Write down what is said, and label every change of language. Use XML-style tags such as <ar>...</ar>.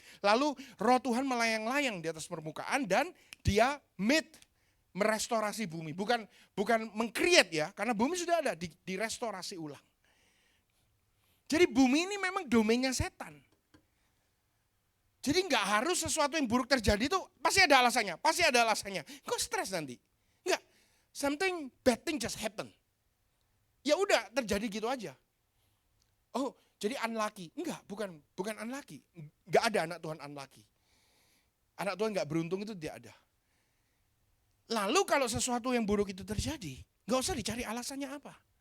<id>Lalu roh Tuhan melayang-layang di atas permukaan dan dia merestorasi bumi, bukan meng-create ya, karena bumi sudah ada, direstorasi ulang. Jadi bumi ini memang domainnya setan. Jadi nggak harus sesuatu yang buruk terjadi itu pasti ada alasannya, Kok stres nanti? Enggak,</id> <en>something bad thing just happen.</en> <id>Ya udah terjadi gitu aja. Oh, jadi unlucky? Enggak, bukan unlucky. Nggak ada anak Tuhan unlucky. Anak Tuhan nggak beruntung itu tidak ada. Lalu kalau sesuatu yang buruk itu terjadi, gak usah dicari alasannya apa.</id>